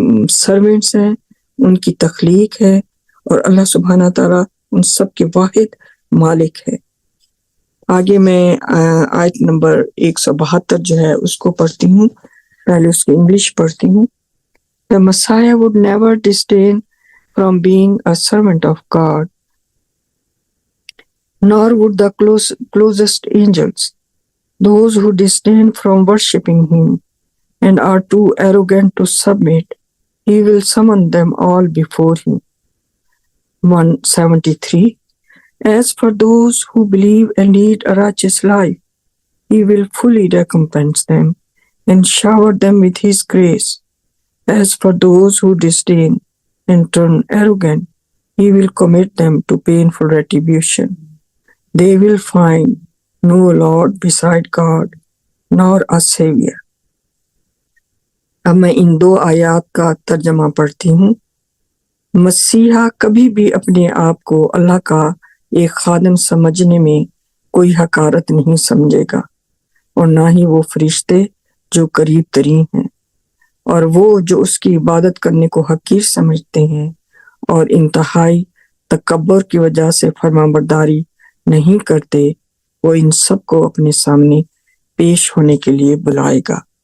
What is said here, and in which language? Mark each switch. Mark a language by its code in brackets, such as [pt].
[ur] Servants ہیں، ان کی تخلیق ہے، اور اللہ سبحانہ تعالیٰ ان سب کے واحد مالک ہے۔ آگے میں آیت نمبر 172 جو ہے اس کو پڑھتی ہوں، پہلے اس کی انگلش پڑھتی ہوں۔ [en] The Messiah would never disdain from being a servant of God, nor would the closest angels. Those who disdain from worshipping him and are too arrogant to submit, he will summon them all before him. 173. As for those who believe and lead a righteous life, he will fully recompense them and shower them with his grace. As for those who disdain and turn arrogant, he will commit them to painful retribution. They will find no Lord beside God, nor a Savior. [ur] اب میں ان دو آیات کا ترجمہ پڑھتی ہوں۔ مسیحا کبھی بھی اپنے آپ کو اللہ کا ایک خادم سمجھنے میں کوئی حقارت نہیں سمجھے گا، اور نہ ہی وہ فرشتے جو قریب ترین ہیں، اور وہ جو اس کی عبادت کرنے کو حقیر سمجھتے ہیں اور انتہائی تکبر کی وجہ سے فرما برداری نہیں کرتے، وہ ان سب کو اپنے سامنے پیش ہونے کے لیے بلائے گا۔